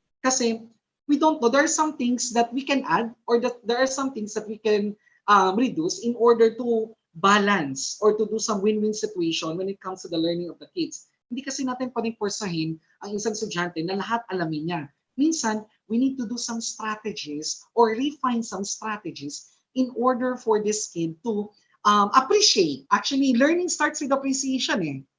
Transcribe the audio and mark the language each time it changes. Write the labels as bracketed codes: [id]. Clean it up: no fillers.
[en] Kasi we don't know, there are some things that we can add or that there are some things that we can reduce in order to balance or to do some win-win situation when it comes to the learning of the kids. [tl] Hindi kasi natin pwedeng forsahin ang isang estudyante na lahat alamin niya. [en] Minsan, we need to do some strategies or refine some strategies in order for this kid to appreciate. Actually, learning starts with appreciation eh.